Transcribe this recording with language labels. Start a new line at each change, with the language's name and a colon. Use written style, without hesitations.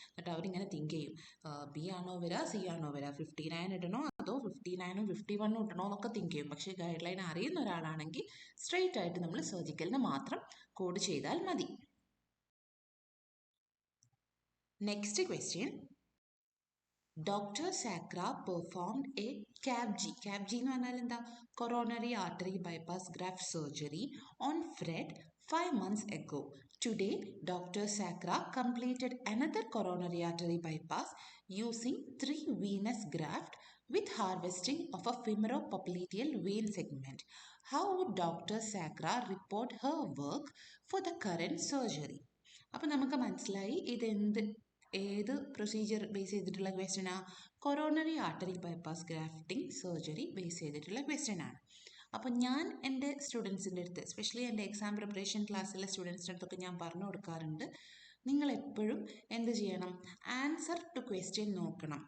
Malayalam: എന്നിട്ട് അവരിങ്ങനെ തിങ്ക് ചെയ്യും, B ആണോ വരിക, C ആണോ വരിക, 59 ഇടണോ അതോ 59ഉം 51ഉം ഇടണോ എന്നൊക്കെ തിങ്ക് ചെയ്യും. പക്ഷേ ഗൈഡ് ലൈൻ അറിയുന്ന ഒരാളാണെങ്കിൽ സ്ട്രെയിറ്റ് ആയിട്ട് നമ്മൾ സർജിക്കലിന് മാത്രം കോഡ് ചെയ്താൽ മതി.
English: Next question: Dr. Sakra performed a CABG. CABG
Malayalam: എന്ന് പറഞ്ഞാൽ എന്താ?
English: Coronary artery bypass graft surgery on Fred 5 months ago. Today, Dr. Sakra completed another coronary artery bypass using 3 venous graft with harvesting of a femoropopliteal vein segment. How would Dr. Sakra report her work for the current surgery?
Malayalam: അപ്പോൾ നമുക്ക് മനസ്സിലായി ഏത് procedure base ചെയ്തിട്ടുള്ള ക്വസ്റ്റ്യനാ? Coronary artery bypass grafting surgery base ചെയ്തിട്ടുള്ള question ആണ്. അപ്പോൾ ഞാൻ എൻ്റെ സ്റ്റുഡൻസിൻ്റെ അടുത്ത്, എസ്പെഷ്യലി എൻ്റെ എക്സാം പ്രിപ്പറേഷൻ ക്ലാസ്സിലെ സ്റ്റുഡൻസിൻ്റെ അടുത്തൊക്കെ ഞാൻ പറഞ്ഞു കൊടുക്കാറുണ്ട്, നിങ്ങൾ എപ്പോഴും എന്ത് ചെയ്യണം, ആൻസർ ടു ക്വസ്റ്റ്യൻ നോക്കണം.